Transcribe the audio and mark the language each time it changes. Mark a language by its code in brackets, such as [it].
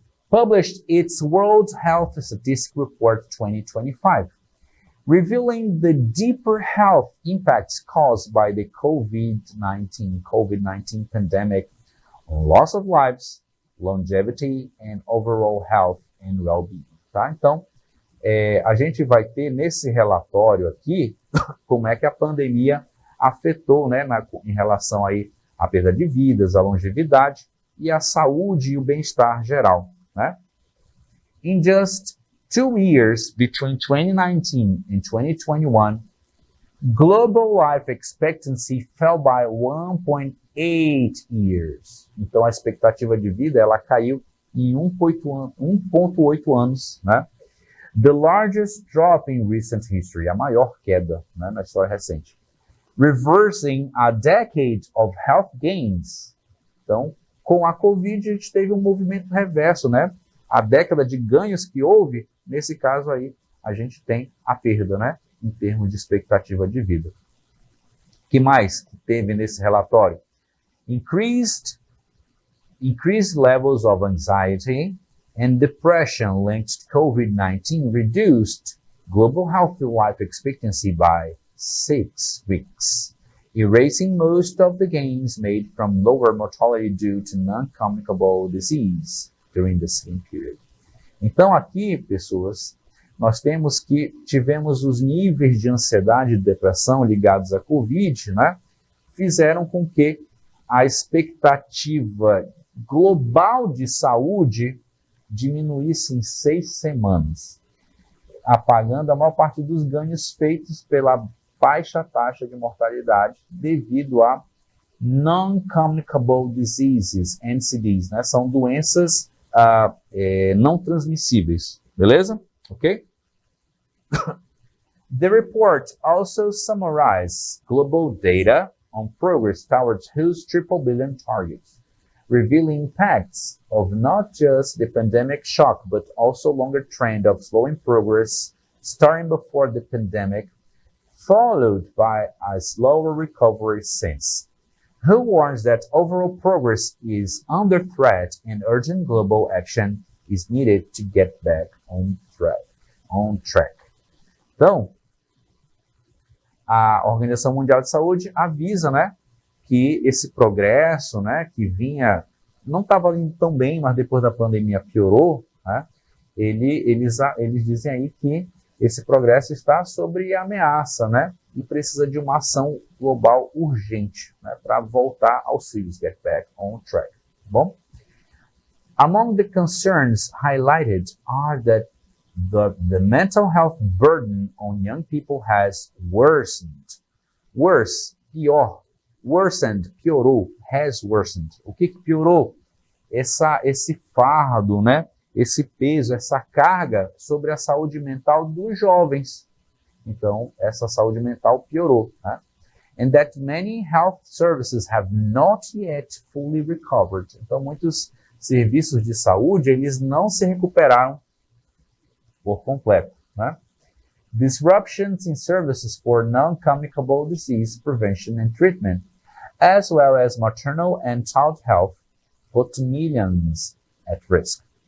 [en] Published its World Health Statistics Report 2025, revealing the deeper health impacts caused by the COVID-19 pandemic on loss of lives, longevity and overall health and well-being, [pt] tá? Então, a gente vai ter nesse relatório aqui como é que a pandemia afetou, né, em relação aí à perda de vidas, à longevidade e à saúde e o bem-estar geral, né? [en] In just 2 years between 2019 and 2021, global life expectancy fell by 1.8 years. [pt] Então, a expectativa de vida ela caiu em 1,8 anos, né? [en] The largest drop in recent history, [pt] a maior queda, né, na história recente. [en] Reversing a decade of health gains. [pt] Então, com a Covid, a gente teve um movimento reverso, né? A década de ganhos que houve, nesse caso aí, a gente tem a perda, né? Em termos de expectativa de vida. O que mais que teve nesse relatório? Increased [en] increased levels of anxiety and depression linked to COVID-19 reduced global healthy life expectancy by 6 weeks, erasing most of the gains made from lower mortality due to non-communicable disease during the same period. [pt] Então aqui, pessoas, nós temos que tivemos os níveis de ansiedade e depressão ligados à Covid, né? Fizeram com que a expectativa global de saúde diminuísse em 6 semanas, apagando a maior parte dos ganhos feitos pela baixa taxa de mortalidade devido a non-communicable diseases, NCDs, né? São doenças não transmissíveis, beleza? Ok? [en] The report also summarized global data on progress towards whose triple billion targets, revealing impacts of not just the pandemic shock, but also longer trend of slowing progress starting before the pandemic, followed by a slower recovery since. Who warns that overall progress is under threat and urgent global action is needed to get back on track. [pt] Então, a Organização Mundial de Saúde avisa, né, que esse progresso, né, que vinha, não estava indo tão bem, mas depois da pandemia piorou, né, eles dizem aí que esse progresso está sob ameaça, né, e precisa de uma ação global urgente, né, para voltar aos trilhos, [en] get back on track. [pt] Tá bom? [en] Among the concerns highlighted are that the mental health burden on young people has worsened. [pt] Worse, pior. Worsened, piorou. Has worsened. O que piorou? Esse fardo, né? Esse peso, essa carga sobre a saúde mental dos jovens. Então, essa saúde mental piorou. Né? [en] And that many health services have not yet fully recovered. [pt] Então, muitos serviços de saúde, eles não se recuperaram por completo. Né? [en] Disruptions in services for non-communicable disease prevention and treatment, as well as maternal and child health, put millions at risk.